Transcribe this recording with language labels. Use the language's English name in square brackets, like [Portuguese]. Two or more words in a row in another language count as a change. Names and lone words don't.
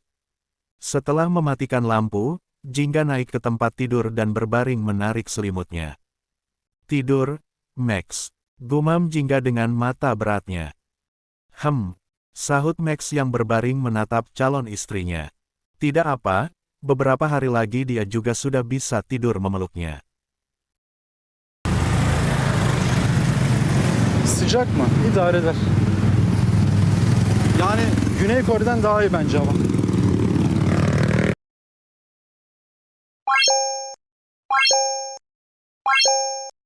[Indonesian] Setelah mematikan lampu, Jingga naik ke tempat tidur dan berbaring menarik selimutnya. Tidur, Max. Gumam Jingga dengan mata beratnya. Sahut Max yang berbaring menatap calon istrinya. Tidak apa, beberapa hari lagi dia juga sudah bisa tidur memeluknya. [Turkish] Sıcak mı? İdare eder. Yani Güney Kore'den daha iyi bence hava.